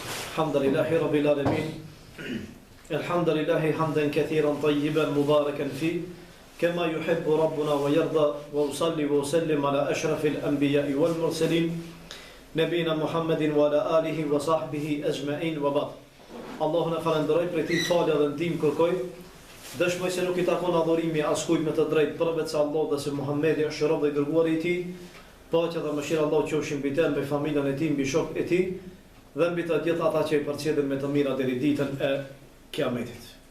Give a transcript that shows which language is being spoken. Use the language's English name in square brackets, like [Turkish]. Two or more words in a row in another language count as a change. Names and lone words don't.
[Arabic] الحمد لله رب العالمين الحمد لله حمدا كثيرا طيبا مباركا فيه كما يحب ربنا ويرضى وأصلي وأسلم على أشرف الأنبياء والمرسلين نبينا محمد وعلى آله وصحبه أجمعين وبعد [Albanian] الله نفرندرoj për ti falë dhe ndim kërkoj dëshmoj se nuk I takon adhurimi askujt me të drejtë përveç se Allah dhe se Muhamedi është rob dhe I dërguari I tij paqja dhe mëshira Allah qofshin mbi të, mbi familjen e tij, mbi shokët e tij dhe mbi të gjithë ata që I përcjellin me të mira deri ditën e Kiametit.